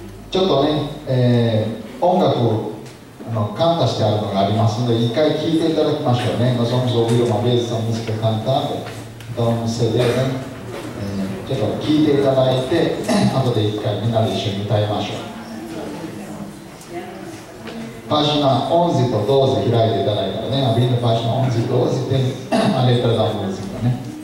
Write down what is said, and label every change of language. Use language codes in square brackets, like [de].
[ja] ちょっとね、音楽カンタしてあるのがありますので、一回聴いていただきましょうね。 [pt] Nós vamos ouvir uma vez essa música cantada. Então no CD [ja] ね、ちょっと聴いていただいて、後で一回みんなで一緒に歌いましょう。 [pt] Página 11 [ja] と12開いていただいたらね、 [pt] abrindo página 11 e 12 tem a letra da música ね。